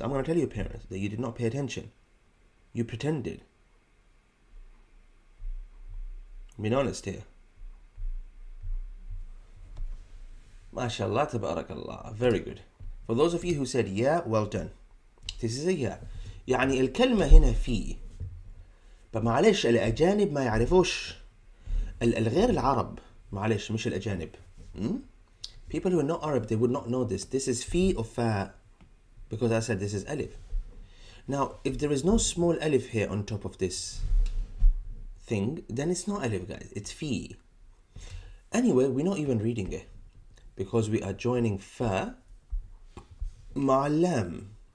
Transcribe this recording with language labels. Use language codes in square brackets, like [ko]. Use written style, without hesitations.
[en] I'm going to tell your parents that you did not pay attention. You pretended. I'm being honest here. MashaAllah, tabarakallah. Very good. For those of you who said yeah, well done. This is a yeah. [ar] يعني الكلمة هنا في. [en] but [ar] معلش الأجانب ما يعرفوش. الغير العرب. معلش مش الأجانب. [en] People who are not Arab, they would not know this. This is fi or fa. Because I said this is alif. Now, if there is no small alif here on top of this thing, then it's not alif, guys. It's fi. Anyway, we're not even reading it. Because we are joining fa [ar] مع [en] lam.